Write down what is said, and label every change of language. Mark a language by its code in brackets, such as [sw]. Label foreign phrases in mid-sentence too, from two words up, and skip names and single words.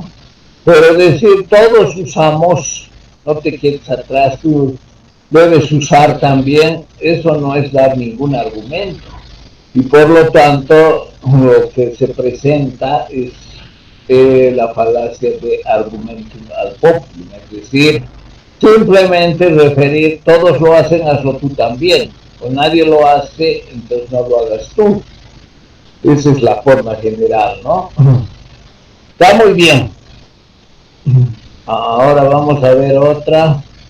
[es] Pero decir, todos usamos, no te quedes atrás, tú debes usar también, eso no es dar ningún argumento. Y por lo tanto, lo que se presenta es la falacia de [la] argumentum ad populum, [es] es decir, simplemente referir, todos lo hacen, hazlo tú también, o nadie lo hace, entonces no lo hagas tú. Esa es la forma general, ¿no? Está muy bien. Ahora vamos a ver otra.